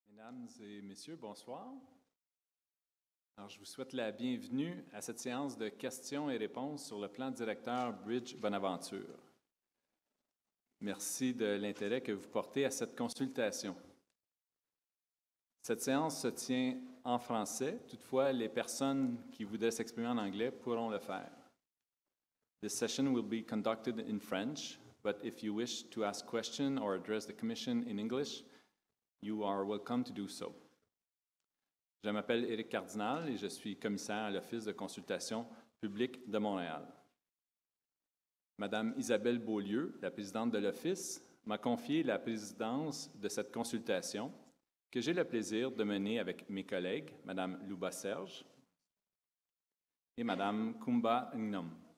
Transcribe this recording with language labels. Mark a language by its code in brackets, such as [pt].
[fr] Mesdames et messieurs, bonsoir. Alors, je vous souhaite la bienvenue à cette séance de questions et réponses sur le plan directeur Bridge Bonaventure. Merci de l'intérêt que vous portez à cette consultation. Cette séance se tient en français, toutefois, les personnes qui voudraient s'exprimer en anglais pourront le faire. [en] This session will be conducted in French, but if you wish to ask questions or address the Commission in English, you are welcome to do so. [fr] Je m'appelle Éric Cardinal et je suis commissaire à l'Office de consultation publique de Montréal. Madame Isabelle Beaulieu, la présidente de l'Office, m'a confié la présidence de cette consultation que j'ai le plaisir de mener avec mes collègues, Madame Louba Serge et Madame Kumba Ngnom.